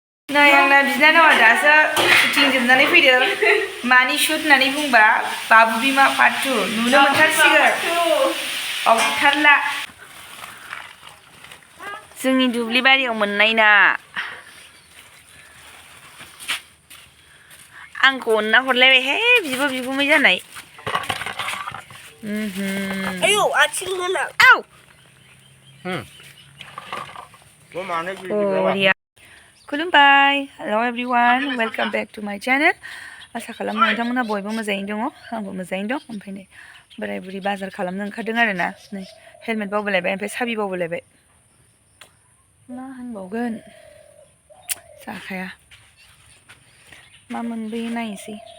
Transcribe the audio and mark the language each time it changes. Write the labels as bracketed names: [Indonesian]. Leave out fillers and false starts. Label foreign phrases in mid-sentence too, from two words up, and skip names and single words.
[Bodo] नै आंना बिनानावा दासो शुटिं जोबनानै फैदों मानि शुट होननानै बुंबा बाबु बिमा पार्ट 2 नुनो मोनथारसिगोन अबथारला जोंनि दुब्लि बारियाव मोननाय ना आंखौ अनना हरलायबायहाय बिब' बिगुमै जानाय आयौ आथिं गोनां आव खुलुमबाय [English] hello everyone welcome back to my channel [Bodo] आसा खालामो नोंथांमोना बयबो मोजाङैनो दङ आंबो मोजाङैनो दं ओमफ्राय नै बोराय बुरि बाजार खालामनो ओंखारदों आरो ना नै हेलमेट बावबोलायबाय ओमफ्राय साबि बावबोलायबाय मा होनबावगोन जाखाया मा मोनबोयो नायनोसै